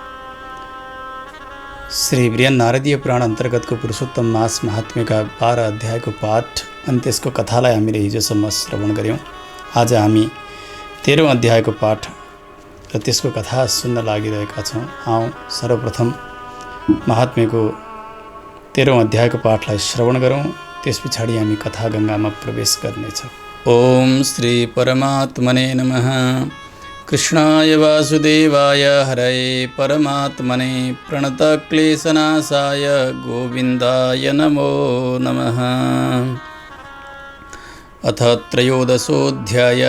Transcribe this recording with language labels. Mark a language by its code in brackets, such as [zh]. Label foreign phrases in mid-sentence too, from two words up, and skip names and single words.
[ne] श्री बृहन् नारदीय पुराण अन्तर्गतको पुरुषोत्तम मास महात्म्यका 12 अध्यायको पाठ अनि त्यसको कथालाई हामीले हिजोसम्म श्रवण गऱ्यौँ। आज हामी 13औं अध्यायको पाठ र त्यसको कथा सुन्न लागिरहेका छौँ। आउँ सर्वप्रथम महात्म्यको 13औं अध्यायको पाठलाई श्रवण गरौँ, त्यस पछाडि हामी कथा गङ्गामा प्रवेश गर्नेछौँ। [sa] ओम श्री परमात्मने नमः। कृष्णाय वासुदेवाय हरये परमात्मने प्रणतक्लेशनाशाय गोविन्दाय नमो नमः। अथ त्रयोदशोऽध्यायः।